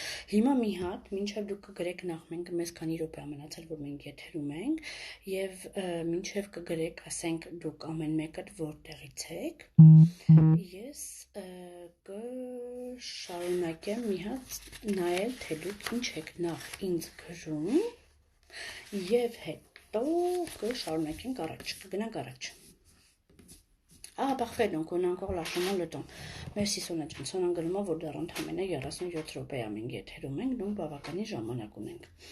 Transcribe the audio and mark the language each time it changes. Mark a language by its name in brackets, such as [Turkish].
[Armenian] հիմա մի հատ, մինչև դուք կգրեք նախ մենք մեզ քանի րոպե ամենացել, որ մենք եթերում ենք, և մինչև կգրեք, ասենք դուք ամեն մեկդ որտեղից եք, ես կշարունակեմ մի հատ նայել, թե դուք ինչ եք նախ ինձ գրում և հետո կշարունակենք առաջ, կգնանք առաջ. [French] Ah, parfait, donc on a encore largement le temps. [Armenian] Merci Սոնա ջան, Սոնան գրում է, որ դեռ ընդամենը 37 րոպե մենք եթերում ենք, donc բավականի ժամանակ ունենք.